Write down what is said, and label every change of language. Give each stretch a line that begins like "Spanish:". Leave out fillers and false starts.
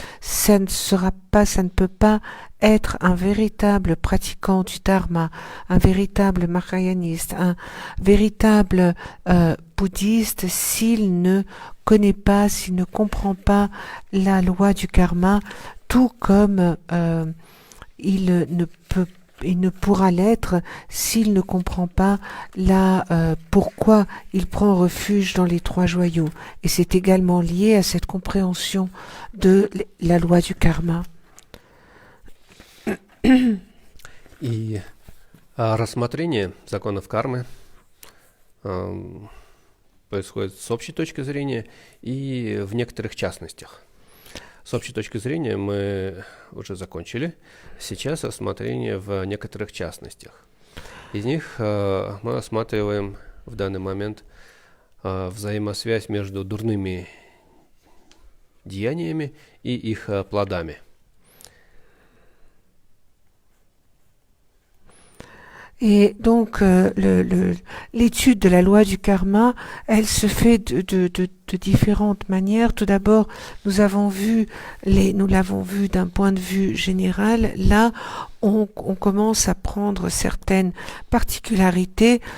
French: Ça ne peut pas être un véritable pratiquant du dharma, un véritable mahayaniste, un véritable bouddhiste s'il ne connaît pas, s'il ne comprend pas la loi du karma, tout comme il ne pourra l'être s'il ne comprend pas pourquoi il prend refuge dans les trois joyaux. Et c'est également lié à cette compréhension de la loi du karma.
Russian: И рассмотрение законов кармы происходит с общей точки зрения и в некоторых частностях. С общей точки зрения мы уже закончили. Сейчас рассмотрение в некоторых частностях. Из них мы рассматриваем в данный момент взаимосвязь между дурными деяниями и их плодами.
French: Et donc, l'étude de la loi du karma, elle se fait de différentes manières. Tout d'abord, nous l'avons vu d'un point de vue général. Là, on commence à prendre certaines particularités.